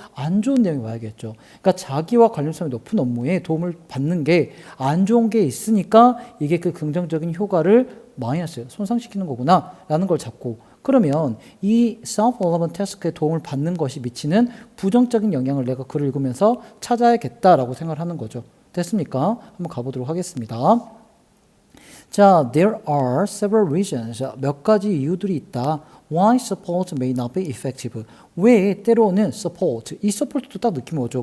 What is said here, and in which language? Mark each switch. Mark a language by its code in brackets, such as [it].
[ko] 안 좋은 내용이 와야겠죠. 그러니까 자기와 관련성이 높은 업무에 도움을 받는 게 안 좋은 게 있으니까 이게 그 긍정적인 효과를 마이너스, 손상시키는 거구나 라는 걸 잡고 그러면 이 [en] self-relevant task [ko] 에 도움을 받는 것이 미치는 부정적인 영향을 내가 글을 읽으면서 찾아야겠다라고 생각을 하는 거죠. 됐습니까? 한번 가보도록 하겠습니다. [en] 자, there are several reasons. [ko] 몇 가지 이유들이 있다. [en] Why support may not be effective. [ko] 왜 때로는 support. 이 support도 딱 느낌이 오죠.